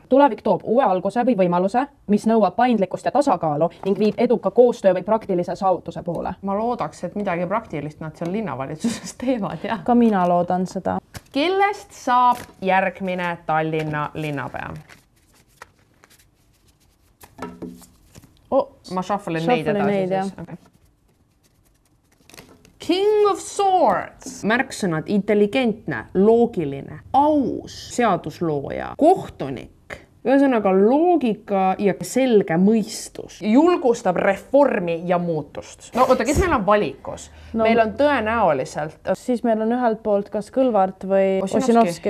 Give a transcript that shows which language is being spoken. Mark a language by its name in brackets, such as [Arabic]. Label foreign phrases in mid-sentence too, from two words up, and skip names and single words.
[Estonian] Tulevik toob uue alguse või võimaluse, mis nõuab paindlikkust ja tasakaalu ning viib eduka koostöö või praktilise saavutuse poole. Ma loodaks, et midagi praktilist nad seal linnavalitsuses teevad. Ja. Ka mina loodan seda. Kellest saab järgmine Tallinna linnapea? Ma shuffle'in neid edasi. King of Swords. Märksõnad intelligentne, loogiline, aus, seaduslooja, kohtunik, ühesõnaga loogika ja selge mõistus. Julgustab reformi ja muutust. No oota, kes meil on valikus? No, meil on tõenäoliselt... Siis meil on ühelt poolt kas Kõlvart või Ossinovski.